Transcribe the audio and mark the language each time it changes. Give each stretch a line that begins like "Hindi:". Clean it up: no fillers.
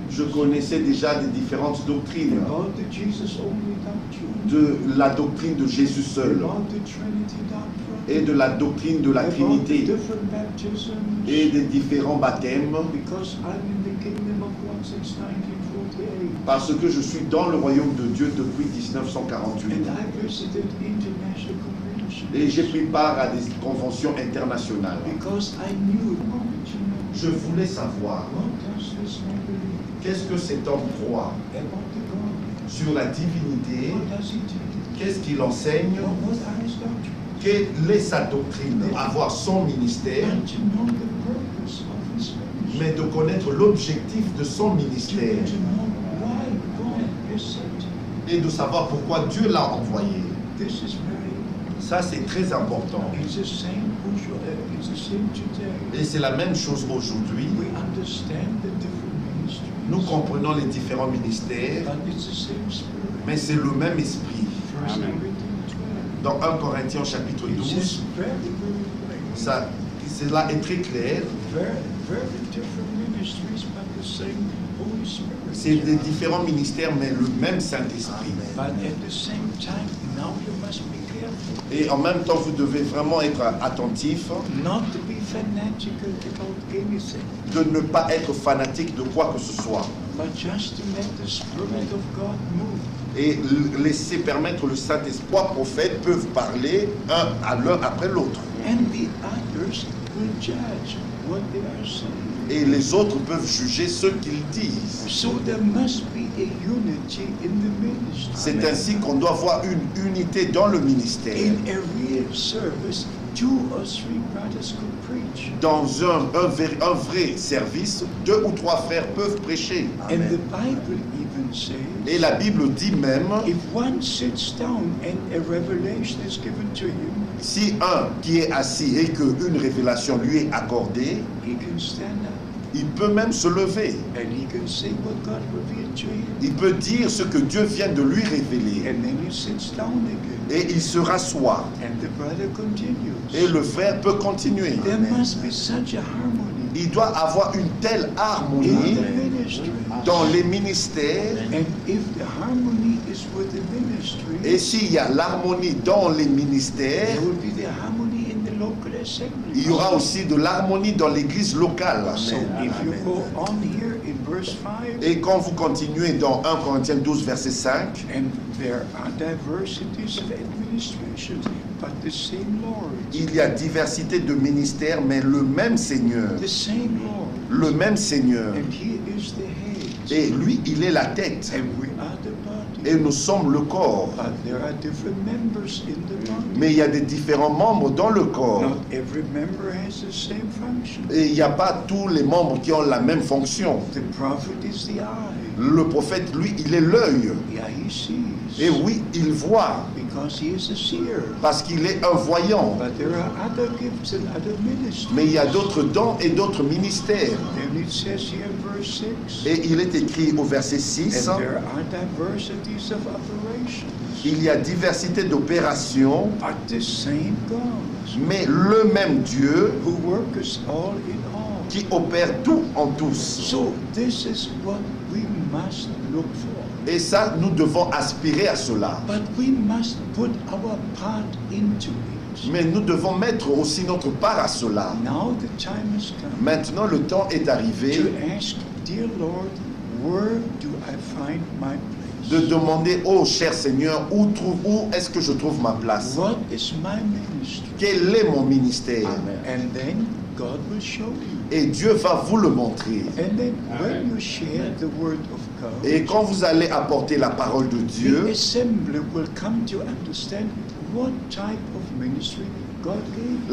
French: Je connaissais déjà des différentes doctrines,
English: About the Jesus only doctrine.
French: de la doctrine de Jésus seul
English: About the Trinity doctrine.
French: et de la doctrine de la
English: About the
French: Trinité
English: different baptisms.
French: et des différents baptêmes,
English: Because I'm in the kingdom of God since 1948.
French: parce que je suis dans le royaume de Dieu depuis 1948.
English: And I visited international conventions.
French: Et j'ai pris part à des conventions internationales.
English: Because I knew,
French: Je voulais savoir
English: what does this man believe
French: qu'est-ce que cet homme croit
English: about the God?
French: sur la divinité,
English: What does he teach?
French: qu'est-ce qu'il enseigne,
English: What are his doctrines?
French: quelle est sa doctrine, avoir son ministère,
English: And to know the purpose of his ministry.
French: mais de connaître l'objectif de son ministère
English: To know why God has sent him.
French: et de savoir pourquoi Dieu l'a envoyé.
English: This is very
French: Ça, c'est très important.
English: It's the same it's the same today.
French: Et c'est la même chose aujourd'hui.
English: We understand the different ministries.
French: Nous comprenons les différents ministères,
English: But it's the same spirit.
French: mais c'est le même esprit.
English: First
French: Amen.
English: Corinthians 12.
French: Dans 1 Corinthiens chapitre
English: It
French: 12,
English: says very, very plain.
French: cela est très clair.
English: Very, very different ministries, but the same Holy Spirit.
French: C'est des différents ministères, mais le même Saint-Esprit.
English: But at the same time, now you must be careful
French: Et en même temps, vous devez vraiment être attentif
English: not to be fanatical about anything,
French: de ne pas être fanatique de quoi que ce soit.
English: but just to let the Spirit of God move.
French: Et laisser permettre le Saint-Esprit. Trois prophètes peuvent parler un à l'un après l'autre.
English: And the others will judge what they are saying.
French: Et les autres peuvent juger ce qu'ils disent.
English: So there must be a unity in the ministry.
French: C'est ainsi qu'on doit avoir une unité dans le ministère.
English: In a real service, 2 or 3 brothers could preach.
French: Dans un vrai service, 2 ou 3 frères peuvent prêcher.
English: And the Bible even
French: Et
English: says,
French: la Bible dit même,
English: if one sits down and a revelation is given to him,
French: si un qui est assis et qu'une révélation lui est accordée,
English: he can stand up
French: il peut même se lever.
English: and he can say what God revealed to him.
French: Il peut dire ce que Dieu vient de lui révéler.
English: And then he sits down again.
French: Et il se rassoit.
English: And the brother continues.
French: Et le frère peut continuer.
English: There must be such a harmony
French: Il doit avoir une telle
English: in
French: harmonie
English: the ministry.
French: dans les ministères.
English: And if the harmony is with the ministry,
French: Et s'il y a l'harmonie dans les ministères,
English: there will be the harmony in the local assembly.
French: il y aura aussi de l'harmonie dans l'église locale.
English: So if you go on here in verse 5,
French: Et quand vous continuez dans 1 Corinthiens 12, verset 5,
English: and there are diversities of administrations, but the same Lord,
French: il y a diversité de ministères, mais le même Seigneur.
English: the same Lord,
French: Le même Seigneur.
English: and He is the head,
French: Et lui, il est la tête.
English: and we are the body.
French: Et nous sommes le corps.
English: But there are different members in the body.
French: Mais il y a des différents membres dans le corps.
English: Not every member has the same function.
French: Et il n'y a pas tous les membres qui ont la même fonction.
English: The prophet is the eye.
French: Le prophète, lui, il est l'œil.
English: Yeah, he sees.
French: Et oui, il voit.
English: Because he is a seer.
French: Parce qu'il est un voyant.
English: But there are other gifts and other ministries.
French: Mais il y a d'autres dons et d'autres ministères.
English: And it says here in verse 6,
French: Et il est écrit au verset 6,
English: and there are diversities of operations,
French: il y a diversité d'opérations,
English: but the same God
French: mais le même Dieu
English: who worketh all in all.
French: qui opère tout en tous.
English: So this is what we must look for.
French: Et ça, nous devons aspirer à cela.
English: But we must put our part into it.
French: Mais nous devons mettre aussi notre part à cela.
English: Now the time has come
French: Maintenant, le temps est arrivé
English: to ask, dear Lord, where do I find my place?
French: de demander, oh cher Seigneur, où est-ce que je trouve ma place?
English: What is my ministry?
French: Quel est mon ministère?
English: And then God will show you.
French: Et Dieu va vous le montrer.
English: And then when you share the word of God,
French: Et quand vous allez apporter la parole de
English: the
French: Dieu,
English: assembly will come to understand what type of ministry God gave.